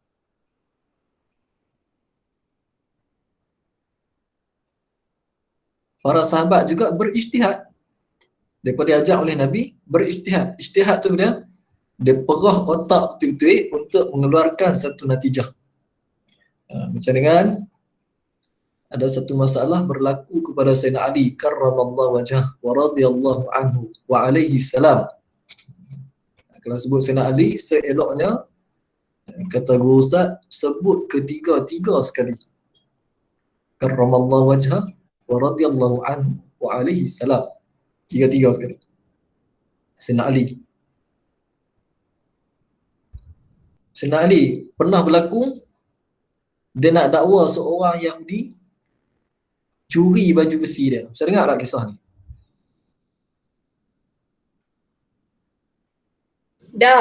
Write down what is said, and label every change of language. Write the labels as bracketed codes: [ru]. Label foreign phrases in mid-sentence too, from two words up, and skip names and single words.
[ms] Para sahabat juga berijtihad. Mereka diajak oleh Nabi berijtihad. Ijtihad tu dia perah otak betul-betul untuk mengeluarkan satu natijah. Macam dengan ada satu masalah berlaku kepada Sayyidina Ali [ar] كرم الله وجهه ورضي الله عنه وعليه السلام. [ms] Kalau sebut Sayyidina Ali seeloknya, kata guru ustaz, sebut ketiga-tiga sekali. [ar] كرم الله وجهه ورضي الله عنه وعليه السلام. [ms] Tiga-tiga sekali. Sayyidina Ali. Sayyidina Ali pernah berlaku dia nak dakwa seorang Yahudi curi baju besi dia. Saya dengar tak kisah ni? Tak.